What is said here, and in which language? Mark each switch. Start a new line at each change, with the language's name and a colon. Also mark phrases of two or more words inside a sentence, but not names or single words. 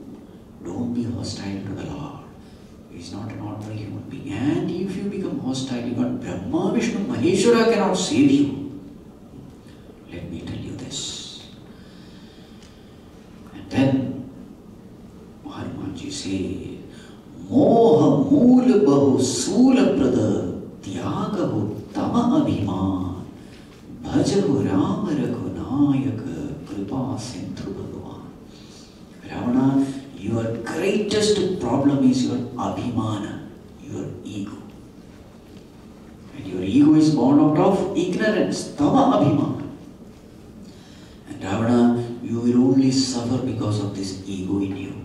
English: Don't be hostile to the Lord. He is not an ordinary human being. And if you become hostile, even Brahma, Vishnu, Maheshwara cannot save you. Let me tell you this. And then Hanumanji says,
Awadhi: Moha मूल बहु सूल प्रद त्यागहु तम अभिमान भजहु राम रघुनायक कृपा सिंधु भगवान.
English: Ravana, your greatest problem is your abhimana, your ego. And your ego is born out of ignorance,
Awadhi: तम अभिमान.
English: And Ravana, you will only suffer because of this ego in you.